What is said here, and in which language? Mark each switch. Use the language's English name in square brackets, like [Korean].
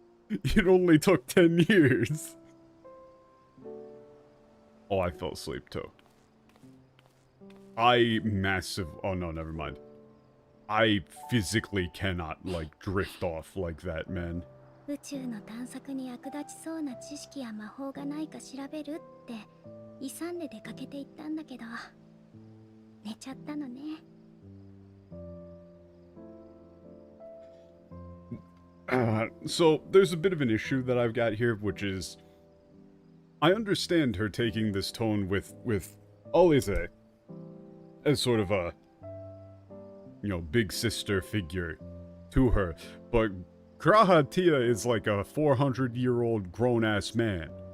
[English] It only took 10 years. Oh, I fell asleep too. Oh no, never mind. I physically cannot, like, drift off like that, man. [Japanese] 宇宙の探索に役立ちそうな知識や魔法がないか調べるって勇んで出かけていったんだけど寝ちゃったのね。 [English] So there's a bit of an issue that I've got here, which is I understand her taking this tone with Alize as sort of a, you know, big sister figure to her, but Graha Tia is like a 400-year-old grown-ass man.